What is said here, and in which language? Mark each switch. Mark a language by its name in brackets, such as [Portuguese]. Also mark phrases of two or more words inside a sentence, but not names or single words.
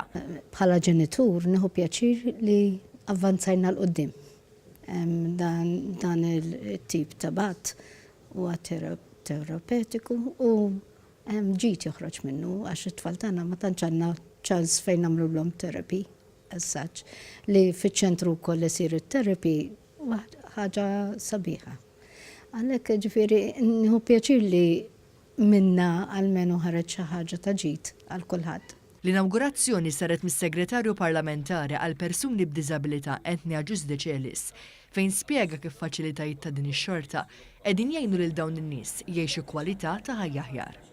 [Maltese] Bħala ġenitur nieħu pjaċir li avvanzajna l-qoddim. Dan il-tip ta' bat huwa terapeutiku u ġid joħroġ minnu għax it-tfal tagħna ma tantx għandna ċans fejn nagħmluhom [English] therapy as such [Maltese] li fiċ-ċentru wkoll isir it-therapy ħaġa sabiħa. Għalhekk ġifieri nieħu pjaċir li minna għalmenu ħareġ xi ħaġa ta' ġid għal kulħadd. L-inawgurazzjoni saret mis-Segretarju Parlamentari għal Persuni b'Diżabilità Etnia Ġusde Ċelis, fejn spjega kif faċilitajiet ta' din ix-xorta qegħdin jgħinu lil dawn in-nies jgħixu kwalità ta' ħajja aħjar.